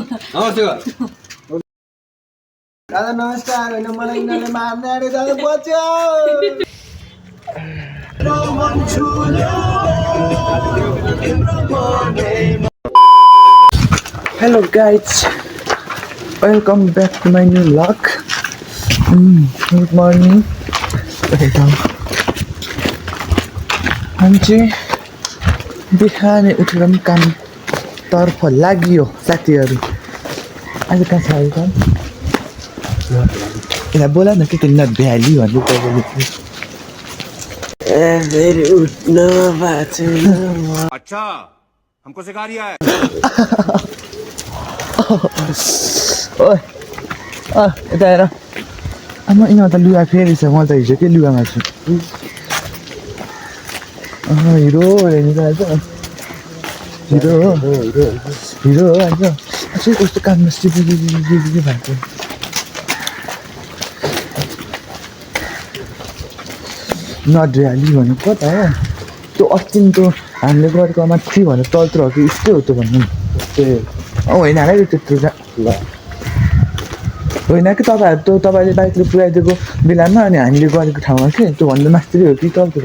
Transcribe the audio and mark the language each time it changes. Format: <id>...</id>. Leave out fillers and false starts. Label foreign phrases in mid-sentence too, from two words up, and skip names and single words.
<ne>नमस्ते दादा नमस्कार होइन मलाई यिनीहरूले मार्ने अरे दादा बच्यो</ne> <en>Hello guys, welcome back to my new vlog. Good morning.</en> <ne>हामी चाहिँ बिहानै उठेर पनि कामतर्फ लाग्यो साथीहरू। आज कहाँ छ अहिले काम? यसलाई बोला न के तिनीहरू भ्याली भन्दै तपाईँले। फेरि उठ्न भएको छैन।</ne> <hi>अच्छा हमको सिखा रिया है</hi> <ne>ओए यता हेर आमा यिनीहरू त लुगा फेरि छ। म त हिजो के लुगामा छु। हिरो हेर्नु त आज हिरो हो हिरो हो आज। अझै कस्तो काममा सिपी भएको नड्रिहाली भनेको कता हो त्यो अस्तिको हामीले गरेको माथि भनेर तलतिर हो कि यस्तै हो त्यो भन्नु होइन है त्यत्रो ल होइन कि तपाईँहरू त्यो तपाईँले बाइकले पुऱ्याइदिएको बेलामा अनि हामीले गरेको ठाउँमा के त्यो भन्दा माथि हो कि तलतिर</ne>